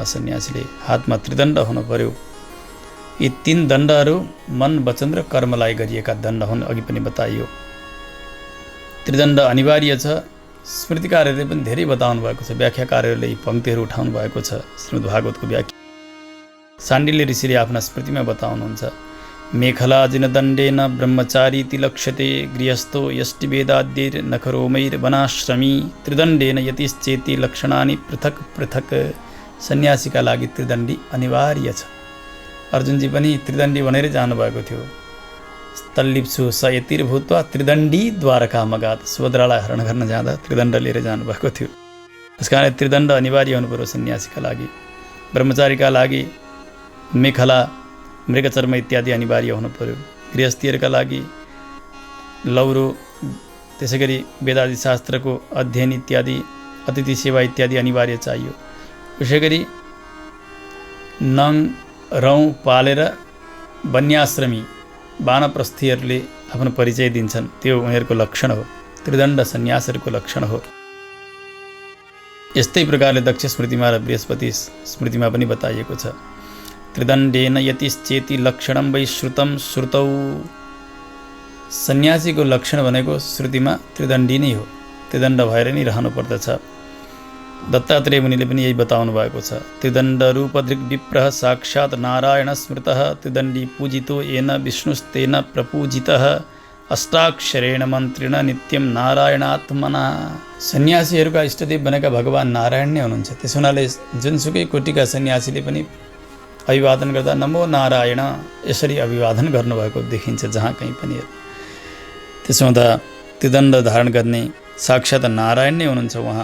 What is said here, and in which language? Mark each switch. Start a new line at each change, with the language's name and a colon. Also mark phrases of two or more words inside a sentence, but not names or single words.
Nepali: सन्यासीले हातमा त्रिदण्ड हुनु पर्यो। यी 3 दण्डहरू मन, वचन र कर्मलाई गरिएका दण्ड हुन्। अघि पनि बताइयो त्रिदण्ड अनिवार्य छ। स्मृतिकारहरूले पनि धेरै बताउनु भएको छ। व्याख्याकारहरूले यी पङ्क्तिहरू उठाउनु भएको छ। श्रीमद् भागवतको व्याख्या साण्डिल्य ऋषिले आफ्ना स्मृतिमा बताउनुहुन्छ,
Sanskrit: मेखलाजिन दण्डेन ब्रह्मचारीति लक्ष्यते गृहस्थो यष्टिवेदाद्यैर नखरोमैर्वनाश्रमी त्रिदण्डेन यतिश्चेति लक्षणानि पृथक पृथक।
Nepali: सन्यासीका लागि त्रिदण्डी अनिवार्य छ। अर्जुनजी पनि त्रिदण्डी भनेर जानुभएको थियो।
Sanskrit: तल्लिप्सु स यतिर्भूत्वा त्रिदण्डी द्वारकामगात्।
Nepali: सुभद्रालाई हरण गर्न जाँदा त्रिदण्ड लिएर जानुभएको थियो। त्यस कारण त्रिदण्ड अनिवार्य हुनु पर्यो सन्यासीका लागि। ब्रह्मचारीका लागि मेखला, मृगचर्म इत्यादि अनिवार्य हुनु पर्यो। गृहस्थीहरूका लागि लौरो, त्यसै गरी वेदादि शास्त्रको अध्ययन इत्यादि, अतिथि सेवा इत्यादि अनिवार्य चाहियो। उसै गरी नङ रौँ पालेर वन्याश्रमी वानप्रस्थीहरूले आफ्नो परिचय दिन्छन्, त्यो उनीहरूको लक्षण हो। त्रिदण्ड सन्यासहरूको लक्षण हो। यस्तै प्रकारले दक्ष स्मृतिमा र बृहस्पति स्मृतिमा पनि बताइएको छ।
Sanskrit: त्रिदण्डेन यतिश्चेति लक्षणं वै श्रुतं श्रुतौ।
Nepali: सन्यासीको लक्षण भनेको श्रुतिमा त्रिदण्डी नै हो, त्रिदण्ड भएर नै रहनु पर्दछ। दत्तात्रेय मुनिले पनि यही बताउनु भएको छ।
Sanskrit: त्रिदण्ड रूपदृक् विप्रः साक्षात् नारायण स्मृतः त्रिदण्डी पूजितो येन विष्णुस्तेन प्रपूजितः अष्टाक्षरेण मन्त्रेण नित्यम नारायणात्मना।
Nepali: सन्यासीहरूका इष्टदेव भनेका भगवान् नारायण नै हुनुहुन्छ। त्यसो हुनाले जुनसुकै कोटिका सन्यासीले पनि अभिवादन गर्दा
Sanskrit: नमो नारायण
Nepali: यसरी अभिवादन गर्नुभएको देखिन्छ जहाँ कहीँ पनि। त्यसो हुँदा त्रिदण्ड धारण गर्ने साक्षात् नारायण नै हुनुहुन्छ उहाँ।